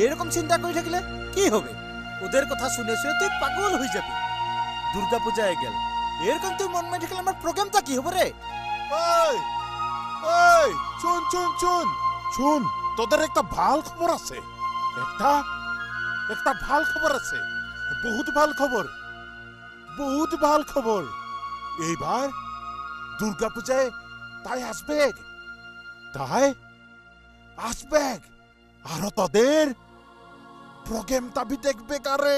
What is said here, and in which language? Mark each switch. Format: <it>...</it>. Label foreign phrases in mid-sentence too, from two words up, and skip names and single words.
<as>চিন্তা কৰি থাকিলে</as> <bn>কি হবে? ওদের কথা শুনে শুনে তুই পাগল হয়ে যাবি। দুর্গা পূজা গেল, এরকম তুই মন মারি থাকলে আমার প্রোগ্রামটা কি হবে রে? ওই ওই শুন শুন শুন শুন, তোদের একটা ভাল খবর আছে। একটা ভাল খবর আছে, বহুত ভাল খবর, বহুত ভাল খবর। এইবার দুর্গা পূজায় তাই আসবে, আর তোদের প্রোগ্রামটা বি দেখবে কারে।</bn>